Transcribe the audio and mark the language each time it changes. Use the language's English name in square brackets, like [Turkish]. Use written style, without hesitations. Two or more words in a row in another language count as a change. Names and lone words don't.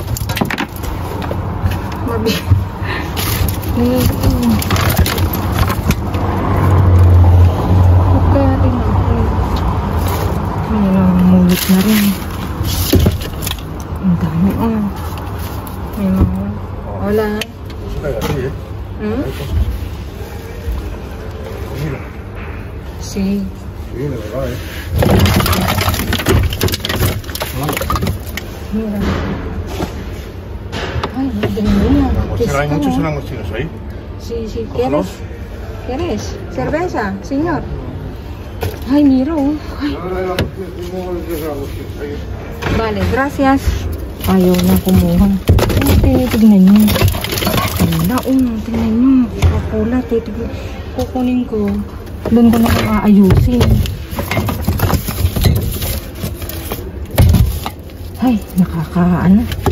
[Filipino] Mabi. Kaya tingnan. May namumulit na rin. Ang dami may mga wala. [Spanish] Sí. Mira. Mira. Ay, mira. ¿Hay muchos langostinos ahí? Sí. ¿Quieres? ¿Quieres? ¿Cerveza, señor? Ay, mira. Ay. Vale, gracias. [Filipino] Ayaw na kumuha. Tignan nyo. Wala, tignan nyo. Coca-Cola, kukunin ko. Doon ko na aayusin. Ay, nakakaano.